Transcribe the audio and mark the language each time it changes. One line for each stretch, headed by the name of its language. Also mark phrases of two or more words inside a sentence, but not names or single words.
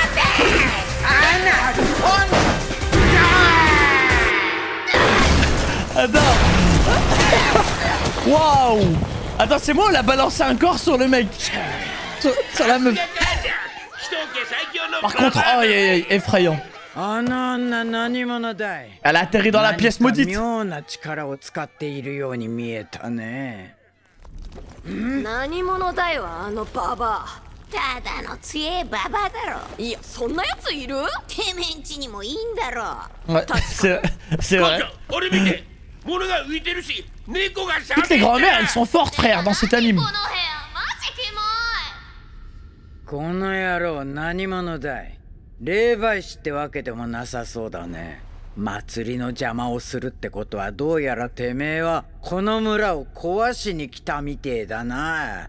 French: Attends. Waouh. Attends, c'est moi, on a balancé un corps sur le mec. Sur la meuf. Par contre, oh, effrayant. Elle a atterri dans la pièce maudite.
Japanese: 何者だよ、あのババア。ただの強えババアだろ。いや、そんなやついる？てめえんちにもいいんだろ。
French: Ouais, c'est vrai. Toutes les grand-mères, elles sont fortes, frère, dans cet anime.
Japanese: この野郎何者だい。霊媒師ってわけでもなさそうだね。祭りの邪魔をするってことはどうやらてめえはこの村を壊しに来たみてえだな。